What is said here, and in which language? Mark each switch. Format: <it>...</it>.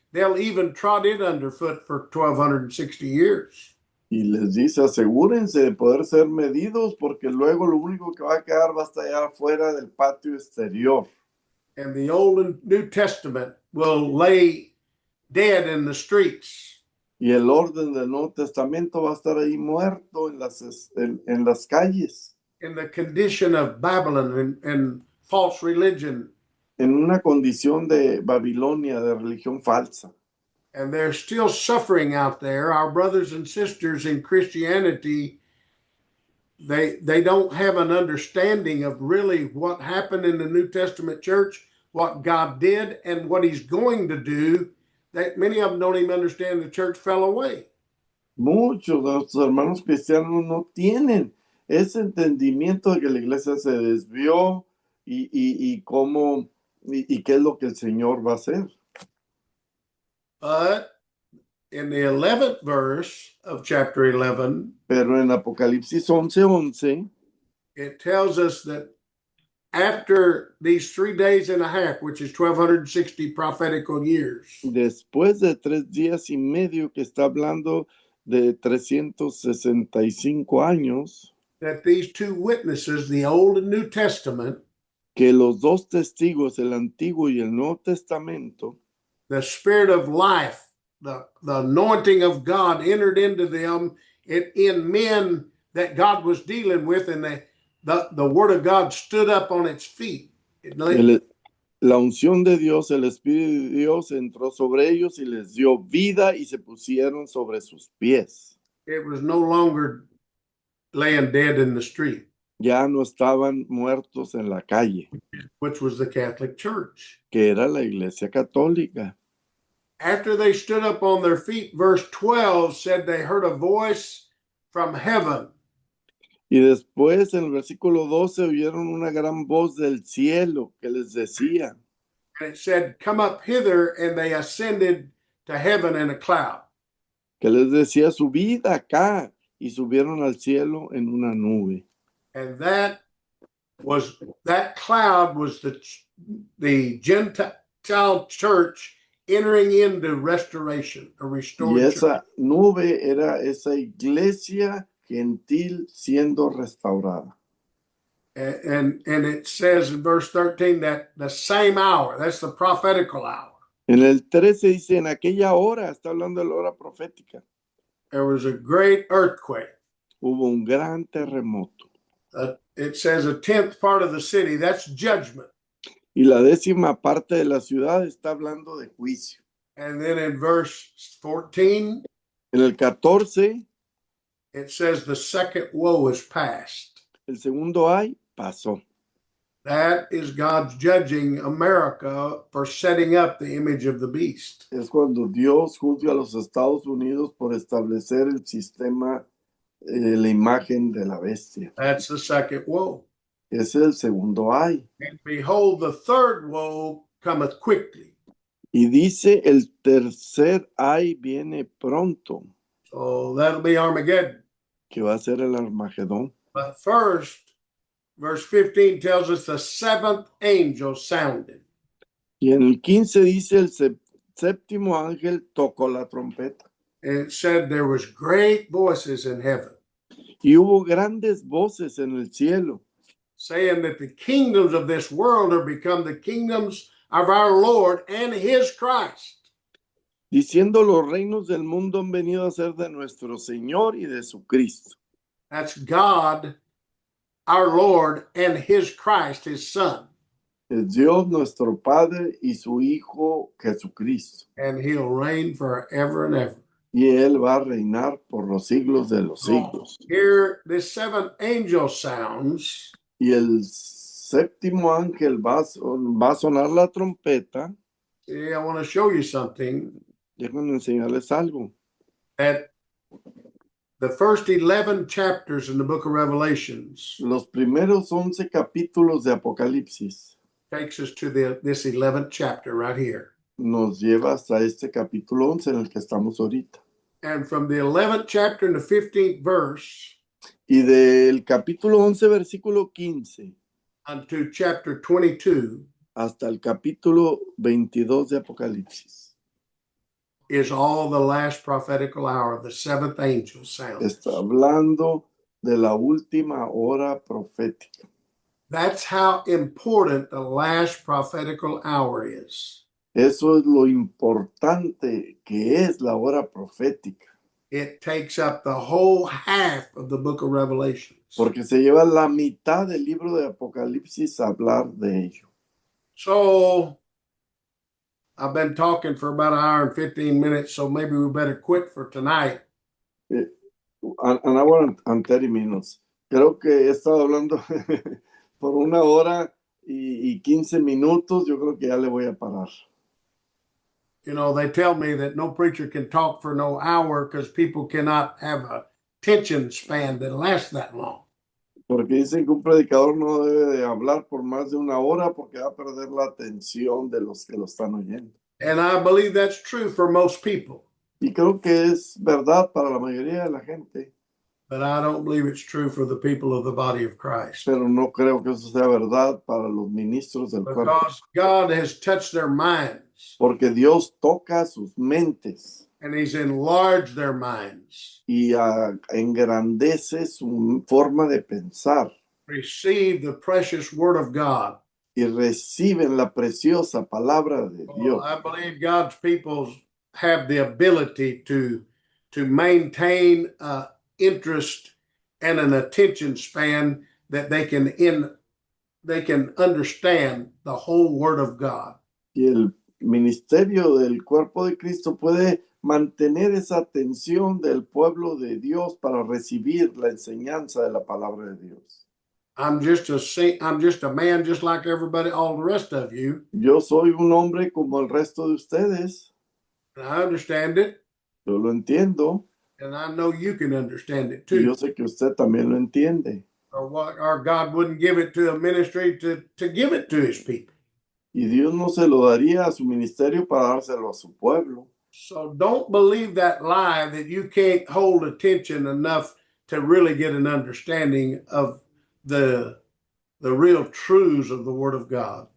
<en>They'll even trod it underfoot for 1,260 years.</en> <es>Y les dice, asegúrense de poder ser medidos porque luego lo único que va a quedar va a estar allá afuera del patio exterior.</es> <en>And the Old and New Testament will lay dead in the streets.</en> <es>Y el orden del Nuevo Testamento va a estar ahí muerto en las calles.</es> <en>In the condition of Babylon and false religion.</en> <es>En una condición de Babilonia, de religión falsa.</es> <en>And they're still suffering out there. Our brothers and sisters in Christianity, they don't have an understanding of really what happened in the New Testament church, what God did, and what he's going to do. That many of them don't even understand the church fell away.</en> <es>Muchos de nuestros hermanos cristianos no tienen ese entendimiento de que la iglesia se desvió y cómo y qué es lo que el Señor va a hacer.</es> <en>But in the 11th verse of chapter 11,</en> <es>pero en Apocalipsis 11:11,</es> <en>it tells us that after these 3 days and a half, which is 1,260 prophetical years,</en> <es>después de 3 días y medio, que está hablando de 365 años,</es> <en>that these two witnesses, the Old and New Testament,</en> <es>que los dos testigos, el Antiguo y el Nuevo Testamento,</es> <en>the Spirit of life, the anointing of God entered into them in men that God was dealing with, and the Word of God stood up on its feet.</en> <es>La unción de Dios, el Espíritu de Dios entró sobre ellos y les dio vida y se pusieron sobre sus pies.</es> <en>It was no longer laying dead in the street,</en> <es>ya no estaban muertos en la calle,</es> <en>which was the Catholic Church.</en> <es>que era la Iglesia Católica.</es> <en>After they stood up on their feet, verse 12 said they heard a voice from heaven.</en> <es>Y después en el versículo 12 oyeron una gran voz del cielo que les decía,</es> <en>And it said, "Come up hither," and they ascended to heaven in a cloud.</en> <es>subid acá, y subieron al cielo en una nube.</es> <en>And that cloud was the Gentile church entering into restoration, a restored</en> <es>Y</es> <en>church.</en> <es>esa nube era esa iglesia gentil siendo restaurada.</es> <en>And it says in verse 13 that the same hour, that's the prophetical hour,</en> <es>En el 13 dice, en aquella hora, está hablando de la hora profética,</es> <en>there was a great earthquake.</en> <es>hubo un gran terremoto.</es> <en>It says a 10th part of the city, that's judgment.</en> <es>Y la 10ª parte de la ciudad está hablando de juicio.</es> <en>And then in verse 14,</en> <es>En el 14,</es> <en>it says the second woe is past.</en> <es>el segundo ay pasó.</es> <en>That is God's judging America for setting up the image of the beast.</en> <es>Es cuando Dios juzga a los Estados Unidos por establecer el sistema, la imagen de la bestia.</es> <en>That's the second woe.</en> <es>Ese es el segundo ay.</es> <en>And behold, the third woe cometh quickly.</en> <es>Y dice, el tercer ay viene pronto,</es> <en>So that'll be Armageddon.</en> <es>que va a ser el Armagedón.</es> <en>But first, verse 15 tells us the seventh angel sounded.</en> <es>Y en el 15 dice, el séptimo ángel tocó la trompeta.</es> <en>And it said there was great voices in heaven,</en> <es>Y hubo grandes voces en el cielo,</es> <en>saying that the kingdoms of this world are become the kingdoms of our Lord and his Christ.</en> <es>diciendo, los reinos del mundo han venido a ser de nuestro Señor y de su Cristo.</es> <en>That's God, our Lord, and his Christ, his Son.</en> <es>Es Dios nuestro Padre y su Hijo Jesucristo.</es> <en>And he'll reign forever and ever.</en> <es>Y Él va a reinar por los siglos de los siglos.</es> <en>Here, this seventh angel sounds,</en> <es>Y el séptimo ángel va a sonar la trompeta.</es> <en>see, I want to show you something,</en> <es>Déjenme enseñarles algo.</es> <en>that the first 11 chapters in the book of Revelations</en> <es>Los primeros 11 capítulos de Apocalipsis</es> <en>takes us to this 11th chapter right here.</en> <es>nos lleva hasta este capítulo 11 en el que estamos ahorita.</es> <en>And from the 11th chapter and the 15th verse</en> <es>Y del capítulo 11, versículo 15,</es> <en>unto chapter 22</en> <es>hasta el capítulo 22 de Apocalipsis,</es> <en>is all the last prophetical hour, the seventh angel sounds.</en> <es>está hablando de la última hora profética.</es> <en>That's how important the last prophetical hour is.</en> <es>Eso es lo importante que es la hora profética,</es> <en>It takes up the whole half of the book of Revelations.</en> <es>porque se lleva la mitad del libro de Apocalipsis a hablar de ello.</es> <en>So I've been talking for about an hour and 15 minutes, so maybe we better quit for tonight. An hour and 30 minutes.</en> <es>Creo que he estado hablando por 1 hora y 15 minutos. Yo creo que ya le voy a parar.</es> <en>You know, they tell me that no preacher can talk for no hour because people cannot have a attention span that lasts that long.</en> <es>Porque dicen que un predicador no debe de hablar por más de 1 hora porque va a perder la atención de los que lo están oyendo.</es> <en>And I believe that's true for most people,</en> <es>Y creo que es verdad para la mayoría de la gente,</es> <en>but I don't believe it's true for the people of the body of Christ.</en> <es>pero no creo que eso sea verdad para los ministros del cuerpo.</es> <en>Because God has touched their minds</en> <es>Porque Dios toca sus mentes</es> <en>and he's enlarged their minds.</en> <es>y engrandece su forma de pensar</es> <en>Receive the precious word of God.</en> <es>y reciben la preciosa palabra de Dios.</es> <en>I believe God's people have the ability to maintain interest and an attention span that they can understand the whole word of God.</en> <es>Y el ministerio del cuerpo de Cristo puede mantener esa atención del pueblo de Dios para recibir la enseñanza de la palabra de Dios.</es> <en>I'm just a man just like everybody, all the rest of you.</en> <es>Yo soy un hombre como el resto de ustedes.</es> <en>And I understand it,</en> <es>Yo lo entiendo</es> <en>and I know you can understand it</en> <es>y yo</es> <en>too.</en> <es>sé que usted también lo entiende.</es> <en>Or what our God wouldn't give it to a ministry to give it to his people.</en> <es>Y Dios no se lo daría a su ministerio para dárselo a su pueblo.</es> <en>So don't believe that lie that you can't hold attention enough to really get an understanding of the real truths of the Word of God.</en>